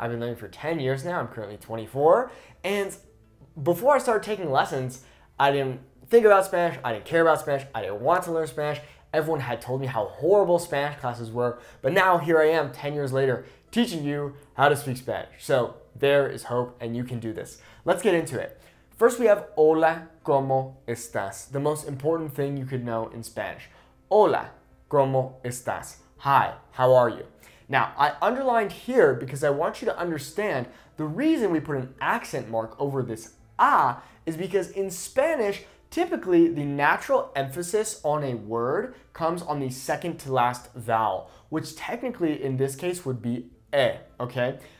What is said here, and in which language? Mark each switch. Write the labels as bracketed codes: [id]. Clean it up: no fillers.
[en] I've been learning for 10 years now. I'm currently 24. And before I started taking lessons, I didn't think about Spanish. I didn't care about Spanish. I didn't want to learn Spanish. Everyone had told me how horrible Spanish classes were. But now here I am 10 years later teaching you how to speak Spanish. So there is hope and you can do this. Let's get into it. First we have [es] hola, ¿cómo estás? [en] The most important thing you could know in Spanish. [es] Hola, ¿cómo estás? [en] Hi, how are you? Now, I underlined here because I want you to understand the reason we put an accent mark over this a is because in Spanish, typically the natural emphasis on a word comes on the second to last vowel, which technically in this case would be e, okay?